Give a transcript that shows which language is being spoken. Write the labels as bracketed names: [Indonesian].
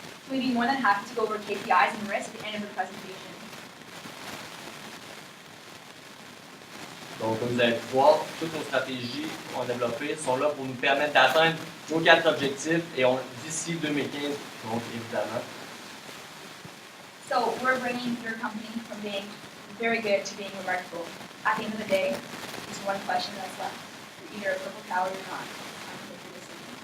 [English] We'd be more than happy to go over KPIs and risks at the end of the presentation. [French] Donc, comme vous allez pu voir, toutes nos stratégies qu'on a développées sont là pour nous permettre d'atteindre nos 4 objectifs et d'ici 2015, donc évidemment. [English] So we're bringing your company from being very good to being remarkable. At the end of the day, there's one question that's left. You're either a purple cow or you're not. It's time to make your decision.